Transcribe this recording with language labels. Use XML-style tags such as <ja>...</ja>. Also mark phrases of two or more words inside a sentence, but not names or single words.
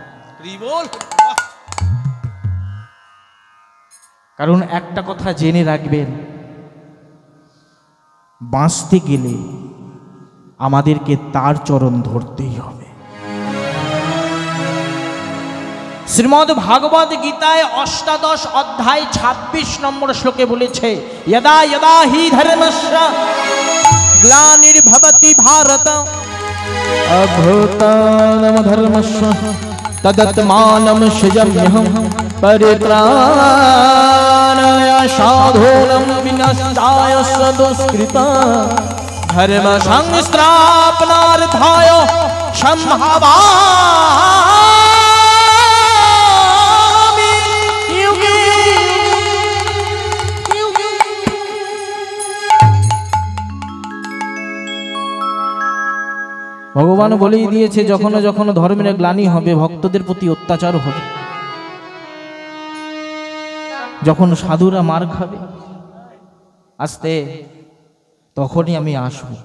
<bn>কারণ একটা কথা জেনে রাখবেন, বাঁচতে গেলে আমাদেরকে তার চরণ ধরতেই হবে। শ্রীমদ্ ভাগবত গীতায় অষ্টাদশ অধ্যায় 26 নম্বর শ্লোকে বলেছে,</bn> <sa>यदा यदा हि धर्मस्य ग्लानिर्भवति भारत अभूतानम धर्मस्य तदात्मानं सृजाम्यहं परित्राणाय साधूनां विनाशाय दुष्कृता धर्म संस्थापनार्थाय संभवामि युगे युगे।</sa> <bn>ভগবান বলেই দিয়েছে, যখন যখন ধর্মের গ্লানি হবে, ভক্তদের প্রতি অত্যাচার হবে, যখন সাধুরা মার খাবে আস্তে, তখনই আমি আসব।</bn>